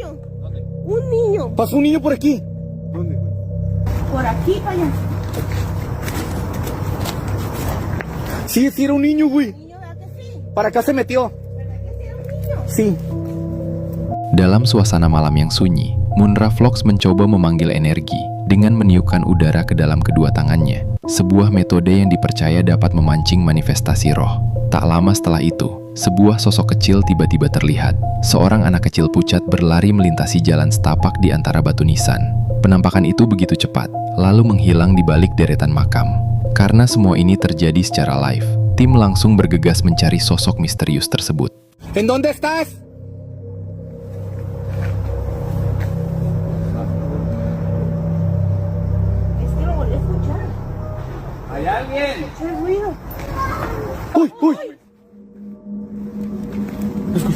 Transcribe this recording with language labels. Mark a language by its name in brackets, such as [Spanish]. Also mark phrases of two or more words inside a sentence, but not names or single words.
[Spanish] Un niño. Pasó un niño por aquí. Por aquí, payaso. Sí, era un niño, güey. Niño, ¿verdad que sí? Para acá se metió. ¿Verdad que sí era un niño? Sí. [Indonesian] Dalam suasana malam yang sunyi, Mundra Vlogs mencoba memanggil energi dengan meniupkan udara ke dalam kedua tangannya. Sebuah metode yang dipercaya dapat memancing manifestasi roh. Tak lama setelah itu, sebuah sosok kecil tiba-tiba terlihat. Seorang anak kecil pucat berlari melintasi jalan setapak di antara batu nisan. Penampakan itu begitu cepat, lalu menghilang di balik deretan makam. Karena semua ini terjadi secara live, tim langsung bergegas mencari sosok misterius tersebut. [Spanish] ¿En dónde estás? Es que lo volví a escuchar. ¿Hay alguien? Escuché el ruido. ¡Uy, uy! ¿Escuchó?